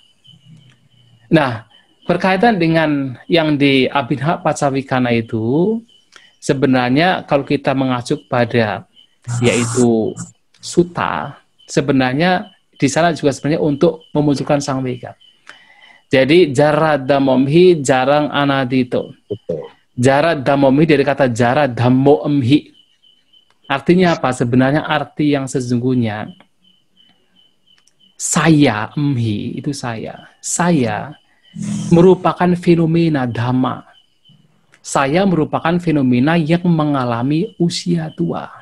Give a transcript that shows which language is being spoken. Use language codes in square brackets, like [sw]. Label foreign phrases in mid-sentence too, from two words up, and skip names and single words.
[id] Nah, berkaitan dengan yang di [pi] Abhina Panca Wekana [id] itu, sebenarnya kalau kita mengacu pada yaitu sutta, sebenarnya di sana juga sebenarnya untuk memunculkan Sangvega. [pi] Jadi jara dhammomhi jarang anadito. Jara dhammomhi [id] dari kata [pi] jara dhammo emhi. [id] Artinya apa? Sebenarnya arti yang sesungguhnya saya, emhi itu saya. Saya merupakan fenomena dhamma. Saya merupakan fenomena yang mengalami usia tua.